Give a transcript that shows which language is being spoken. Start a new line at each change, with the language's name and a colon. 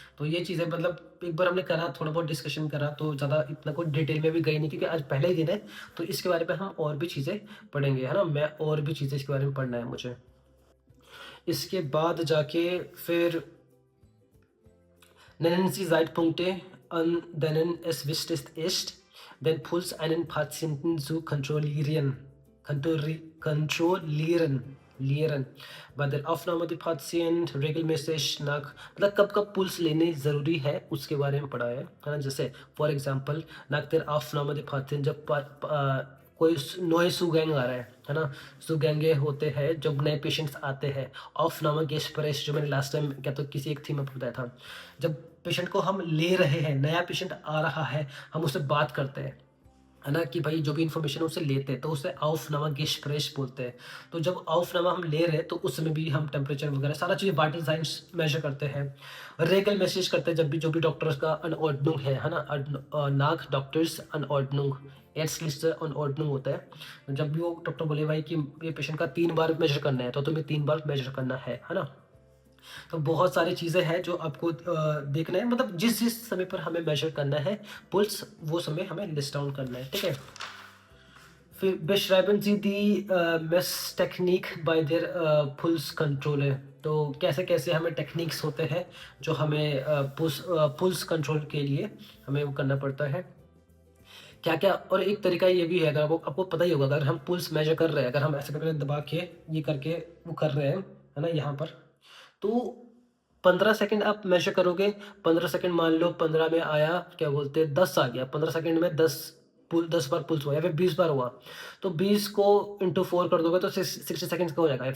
Hindi: तो ये चीज़ें मतलब एक बार हमने करा, थोड़ा बहुत डिस्कशन करा, तो ज़्यादा इतना कोई डिटेल में भी गई नहीं, क्योंकि आज पहला ही दिन है, तो इसके बारे में हम और भी चीज़ें पढ़ेंगे, है ना, मैं और भी चीज़ें इसके बारे में पढ़ना है मुझे। इसके बाद जाके फिर
German: nennen Sie Zeitpunkte, an denen es wichtig ist, den Puls einen Patienten zu kontrollieren. Kontrollieren. Bei der Aufnahme der Patient regelmäßig nach,
Hindi: मतलब कब कब पुल्स लेने ज़रूरी है उसके बारे में पढ़ा है ना। जैसे for example
German: nach der Aufnahme der Patient,
Hindi: जब कोई नए सुगैंग आ रहा है ना, सुगैंगे होते हैं जब नए पेशेंट्स आते हैं। ऑफ नामा गेस्परेश, जो मैंने लास्ट टाइम क्या तो किसी एक थीम में बताया था, जब पेशेंट को हम ले रहे हैं, नया पेशेंट आ रहा है, हम उससे बात करते हैं, है ना, कि भाई जो भी इन्फॉर्मेशन उसे लेते हैं तो उसे ऑफनामा गेस्प्रेश बोलते हैं। तो जब ऑफनामा हम ले रहे हैं तो उसमें भी हम टेम्परेचर वगैरह सारा चीज़ वाइटल साइंस मेजर करते हैं। रेगल मैसेज करते हैं जब भी जो भी डॉक्टर्स का अनऑर्डनुंग है ना, नाक डॉक्टर्स अनऑर्डनुंग, एड्सलिस्टर अनऑर्डनुंग होता है। जब भी वो डॉक्टर बोले भाई कि ये पेशेंट का 3 बार मेजर करना है, तो तुम्हें 3 बार मेजर करना है ना। तो बहुत सारी चीज़ें हैं जो आपको देखना है, मतलब जिस जिस समय पर हमें मेजर करना है पुल्स, वो समय हमें लिस्ट डाउन करना है, ठीक है।
German: फिर beschreiben Sie die Messtechnik bei der Pulskontrolle।
Hindi: तो कैसे कैसे हमें टेक्निक्स होते हैं जो हमें पुल्स कंट्रोल के लिए हमें वो करना पड़ता है, क्या क्या। और एक तरीका ये भी है, अगर आपको पता ही होगा, अगर हम पुल्स मेजर कर रहे हैं, अगर हम ऐसे करके दबा के ये करके वो कर रहे हैं, है ना, यहाँ पर, तो 15 सेकंड आप मेजर करोगे, 15 सेकंड मान लो 15 में आया, क्या बोलते हैं 10 आ गया, 15 सेकंड में 10 बार पुल्स हुआ या फिर 20 बार हुआ, तो 20 को इंटू 4 कर दोगे तो 60 सेकंड्स का हो जाएगा।